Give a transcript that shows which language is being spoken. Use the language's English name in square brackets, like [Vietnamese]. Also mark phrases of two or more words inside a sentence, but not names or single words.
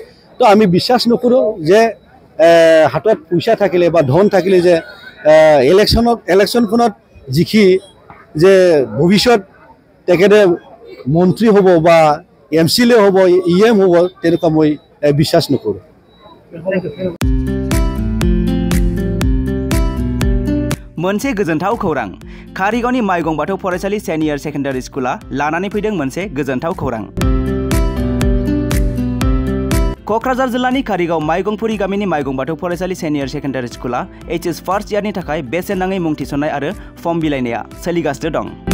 [Assamese] তো আমি বিশ্বাস নকৰোঁ যে হাতত পইচা থাকিলে বা ধন থাকিলে যে ইলেকশ্যনখনত জিকি যে ভৱিষ্যত তেখেতে মন্ত্ৰী হ'ব বা MCLA হ'ব, EM হ'ব, তেনেকুৱা মই বিশ্বাস নকৰোঁ। [Bodo] मोनसे गोजोनथाव खौरां कारिगावनि माइगं बाथौ फरायसालि [English] senior secondary [Bodo] स्कुला लानानै फैदों मोनसे गोजोनथाव खौरां। क'क्राझार जिल्लानि कारिगाव माइगंफुरि गामिनि माइगं बाथौ फरायसालि [English] senior secondary [Bodo] स्कुला [English] HS first [Bodo] इयारनि थाखाय बेसेन नाङै मुं थिसननाय आरो फर्म बिलाइनाया सोलिगासिनो दं।